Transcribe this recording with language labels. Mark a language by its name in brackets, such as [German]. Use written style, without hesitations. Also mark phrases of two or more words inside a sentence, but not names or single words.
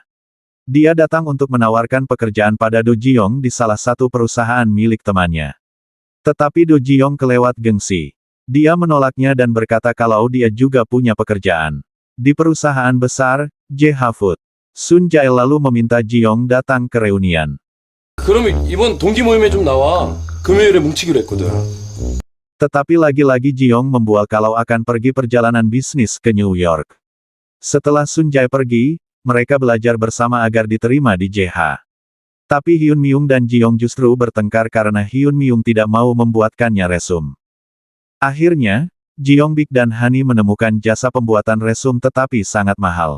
[Indonesian] Dia datang untuk menawarkan pekerjaan pada Do Ji-young di salah satu perusahaan milik temannya. Tetapi Do Ji-young kelewat gengsi. Dia menolaknya dan berkata kalau dia juga punya pekerjaan di perusahaan besar, JH Food. Sun Jae lalu meminta Ji-young datang ke reunian. [Korean] 그러면 이번 동기 모임에 좀 나와. 금요일에 뭉치기로 했거든. [Indonesian] Tetapi lagi-lagi Jiong membual kalau akan pergi perjalanan bisnis ke New York. Setelah Sun Jae pergi, mereka belajar bersama agar diterima di JH. Tapi Hyun Myung dan Jiong justru bertengkar karena Hyun Myung tidak mau membuatkannya resum. Akhirnya, Jeong Bik dan Hani menemukan jasa pembuatan resum tetapi sangat mahal.